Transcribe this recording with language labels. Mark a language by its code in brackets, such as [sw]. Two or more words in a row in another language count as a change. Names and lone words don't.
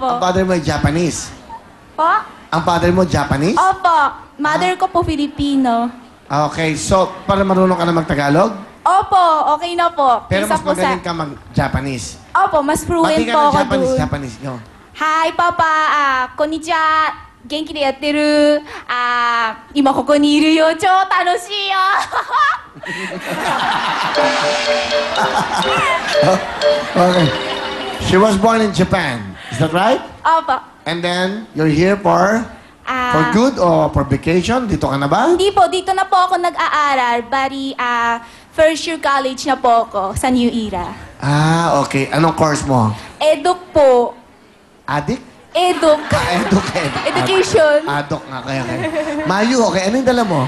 [tl] Ang father mo ay Japanese. Po? Ang father mo Japanese? Opo. Mother ko po Filipino. Okay, so para marunong ka na mag-Tagalog? Opo, okay na po. Pero Kaysa mas po magaling ka mag-Japanese. Opo, mas Pati fluent ka po ng ako Japanese, doon. Japanese, no? Hi, Papa. [ja] Konnichiwa. 元気でやってる。今ここにいるよ。超楽しいよ。 [en] Okay. She was born in Japan. Is that right? [tl] Opo. [en] And then, you're here for good or for vacation? [tl] Dito ka na ba? Hindi po, dito na po ako nag-aaral. Bali, [en] first year college [tl] na po ako sa New Era. Okay. Anong course mo? Eduk po. Adik? Eduk. Eduk. Education. Adok nga kaya. Mayu, okay. Anong dala mo?